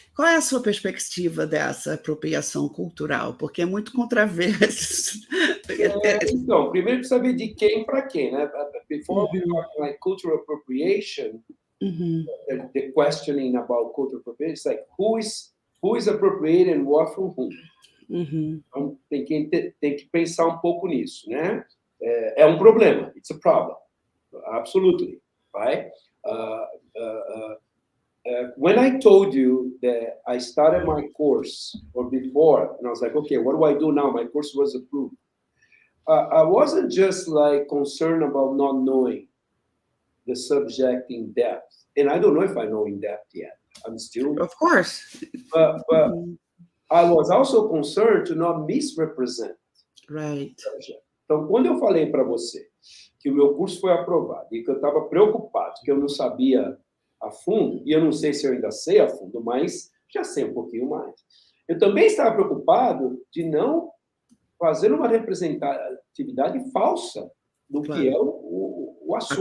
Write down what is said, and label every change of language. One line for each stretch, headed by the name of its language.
Portuguese: Qual é a sua perspectiva dessa apropriação cultural? Porque é muito controverso. Então, primeiro precisa saber de quem para quem, né?
English: Before we talk like cultural appropriation, the questioning about cultural appropriation is like who is appropriating what from whom.
Portuguese: Então, tem que pensar um pouco nisso, né? É um problema.
English: It's a problem. Absolutely, right? When I told you that I started my course, or before, and I was like, okay, what do I do now? My course was approved. I wasn't just like concerned about not knowing the subject in depth. And I don't know if I know in depth yet. I'm still... Of course. But I was also concerned to not misrepresent right. the subject.
Portuguese: Então, quando eu falei para você que o meu curso foi aprovado e que eu estava preocupado, que eu não sabia a fundo, e eu não sei se eu ainda sei a fundo, mas já sei um pouquinho mais. Eu também estava preocupado de não fazer uma representatividade falsa do que é o assunto.